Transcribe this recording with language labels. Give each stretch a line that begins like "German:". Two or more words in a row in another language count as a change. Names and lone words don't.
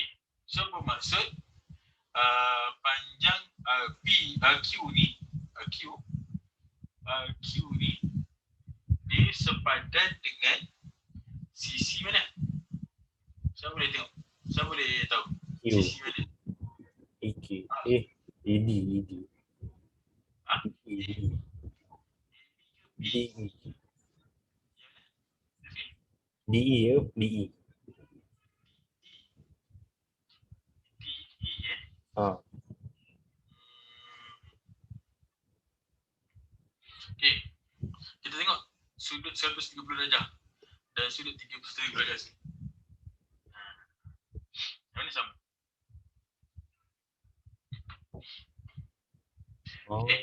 Malay: So bermaksud panjang Q ni dia sepadan dengan sisi mana? Siapa boleh tengok? Siapa boleh tahu? Q. Sisi mana? EQ. ED. Ah? DE. DE. DE ya? DE. DE Okey. Kita tengok sudut 130 darjah dan sudut 30 darjah sini. Yang mana sama? Okey.